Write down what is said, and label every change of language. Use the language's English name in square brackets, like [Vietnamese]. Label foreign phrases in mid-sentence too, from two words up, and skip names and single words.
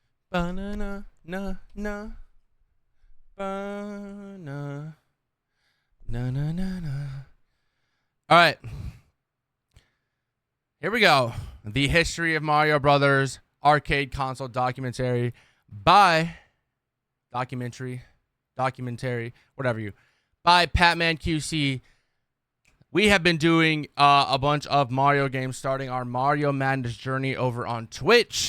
[English] Banana, na, na. Banana. Na, na, na, na. All right. Here we go. The History of Mario Brothers Arcade Console Documentary by Patman QC. We have been doing a bunch of Mario games, starting our Mario Madness journey over on Twitch.